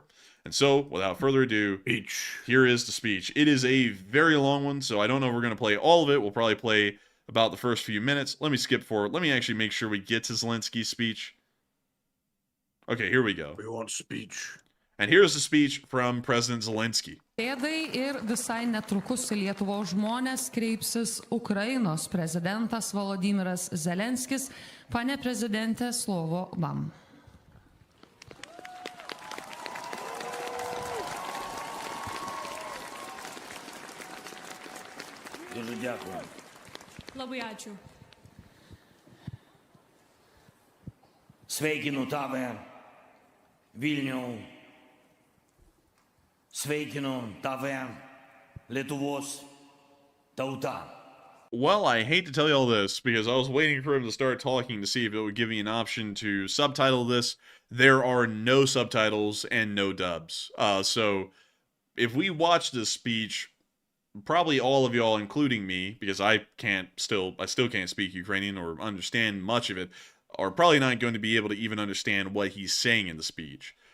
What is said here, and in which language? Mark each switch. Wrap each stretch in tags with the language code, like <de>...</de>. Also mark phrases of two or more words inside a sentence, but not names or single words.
<en>And so, without further ado, here is the speech. It is a very long one, so I don't know if we're going to play all of it. We'll probably play about the first few minutes. Let me skip forward. Let me actually make sure we get to Zelensky's speech. Okay, here we go. We want speech. And here's the speech from President Zelensky.</en> <lt>Pėdai ir visai netrukus į Lietuvos žmonės kreipsis Ukrainos prezidentas Volodymyras Zelenskis.</lt> <uk>Пане президенте, слово вам. Дуже дякую.</uk> <lt>Labai ačiū. Sveikinu tave, Vilnių. Sveikinu tave, Lietuvos tauta.</lt> <en>Well, I hate to tell you all this because I was waiting for him to start talking to see if it would give me an option to subtitle this. There are no subtitles and no dubs. So if we watch this speech, probably all of y'all, including me, because I still can't speak Ukrainian or understand much of it, are probably not going to be able to even understand what he's saying in the speech.</en>